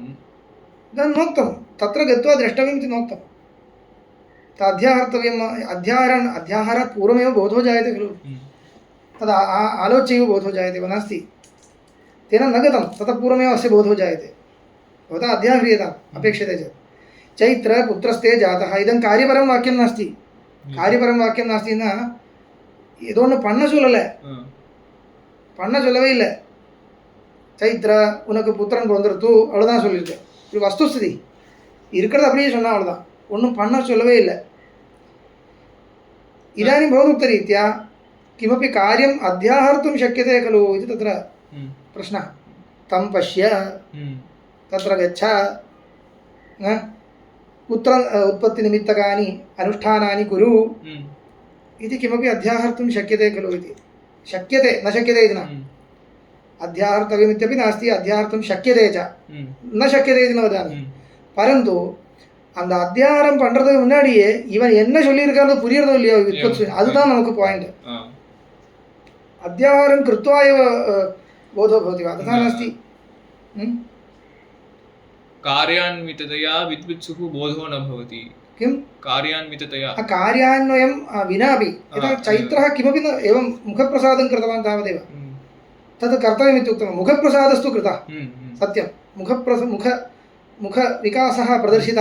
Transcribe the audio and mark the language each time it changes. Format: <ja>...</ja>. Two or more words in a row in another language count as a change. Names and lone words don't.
<sa>नोक्तं तत्र गत्वा द्रष्टव्यम् इति नोक्तं, अध्याहर्तव्यम्, अध्याहारात् पूर्वमेव बोधो जायते खलु, तद् आलोच्यैव बोधो जायते वा नास्ति, तेन न गतं ततः पूर्वमेव अस्य बोधो जायते, भवता अध्याह्रियताम् अपेक्षते चेत् चैत्र पुत्रस्ते जातः इदं कार्यपरं वाक्यं नास्ति, कार्यपरं वाक्यं नास्ति न</sa> <ta>ஏதோ ஒன்று பண்ண சொல்லலை, பண்ண சொல்லவே இல்லை, சைத்ரா உனக்கு புத்திரன் பிறந்துருத்து அவ்வளோதான் சொல்லியிருக்கேன், இது வஸ்துஸ்திதி இருக்கிறது அப்படியே சொன்னால் அவ்வளோதான், ஒன்றும் பண்ண சொல்லவே இல்லை.</ta> <sa>इदानीं भवदुक्तरीत्या किमपि कार्यम् अध्याहर्तुं शक्यते खलु इति तत्र प्रश्नः, तं पश्य, तत्र गच्छ, पुत्र उत्पत्तिनिमित्तकानि अनुष्ठानानि कुरु इति किमपि अध्याहर्तुं शक्यते खलु इति, शक्यते न शक्यते इति न, अध्याहर्तव्यमित्यपि नास्ति, अध्याहर्तुं शक्यते च न शक्यते इति न वदामि, परन्तु</sa> <ta>அந்த அத்தியாரம் பண்ணுறதுக்கு முன்னாடியே இவன் என்ன சொல்லியிருக்காரோ புரியறதோ இல்லையோ அதுதான் நமக்கு பாயிண்ட்.</ta> <sa>अध्याहारम् कृत्वा एव बोधो भवति वा तथा नास्ति, कार्यान्विततया विद्वित्सुः बोधो न भवति, किं कार्यान्विततया कार्यान्वयं विनापि यथा चैत्रः किमपि न एवं मुखप्रसादं कृतवान् तावदेव, तत् कर्तव्यमिति उक्तं, मुखप्रसादस्तु कृतः सत्यं, मुखविकासः प्रदर्शितः</sa>